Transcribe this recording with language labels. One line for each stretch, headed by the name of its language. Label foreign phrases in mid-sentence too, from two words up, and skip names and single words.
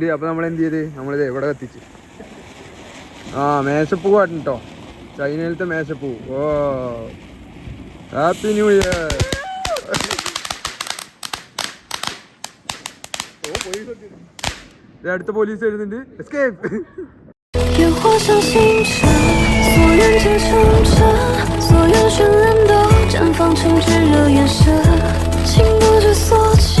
Malayalam: അപ്പോൾ നമ്മൾ എന്ത് ചെയ്ത്, നമ്മളിത് എവിടെ കത്തിച്ച് മേശപ്പൂവാണ് കേട്ടോ, ചൈനയിലത്തെ മേശപ്പൂ.
English: oh happy new year.
Malayalam: അടുത്ത പോലീസ് വരുന്നുണ്ട്. എസ്കേപ്പ്.
Chinese: 烟火像星辰，所愿皆成真，所有绚烂都绽放成炙热眼神，情不知所